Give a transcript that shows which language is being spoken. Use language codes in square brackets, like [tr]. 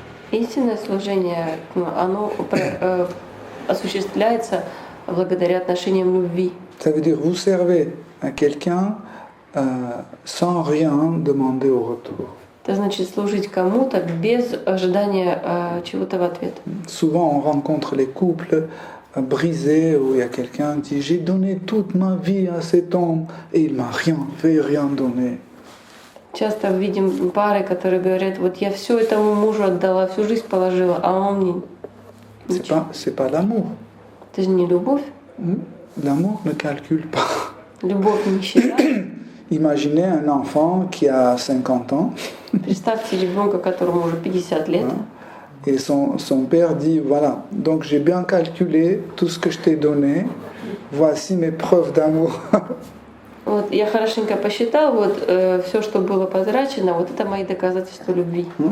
[ru] Истинное служение, оно осуществляется благодаря отношениям любви. [fr] Ça veut dire vous servez à quelqu'un sans rien demander au retour. [ru] Это значит служить кому-то без ожидания чего-то в ответ. [fr] Souvent on rencontre les couples brisés où il y a quelqu'un qui dit j'ai donné toute ma vie à cet homme et il m'a rien fait, rien donné. [ru] Часто видим пары, которые говорят, вот я все этому мужу отдала, всю жизнь положила, а он мне ничего. [fr] C'est pas l'amour. [ru] Это же не любовь. [fr] L'amour ne calcule pas. [ru] Любовь не считает. [fr] Imaginez un enfant qui a 50 ans. [ru] Представьте ребенка, которому уже 50 лет. [fr] Et son père dit, voilà, donc j'ai bien calculé tout ce que je t'ai donné, voici mes preuves d'amour. [ru] Вот, я хорошенько посчитал, вот все, что было потрачено, вот это мои доказательства любви.